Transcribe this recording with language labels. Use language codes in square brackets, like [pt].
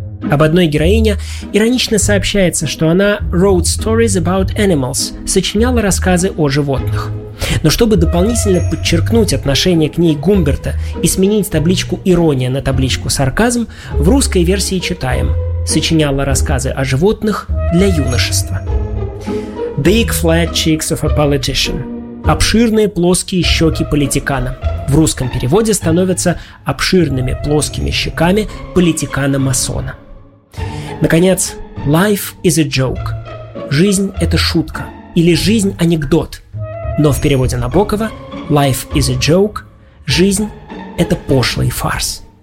[ru] Об одной героине иронично сообщается, что она [en] wrote stories about animals, [ru] сочиняла рассказы о животных. Но чтобы дополнительно подчеркнуть отношение к ней Гумберта и сменить табличку «ирония» на табличку «сарказм», в русской версии читаем «сочиняла рассказы о животных для юношества». [en] «Big flat cheeks of a politician» – [ru] «обширные плоские щеки политикана». В русском переводе становятся «обширными плоскими щеками политикана-масона». Наконец, [en] «life is a joke» [ru] – «жизнь – это шутка» или «жизнь – анекдот». Но в переводе Набокова [en] «life is a joke» [ru] – «жизнь – это пошлый фарс».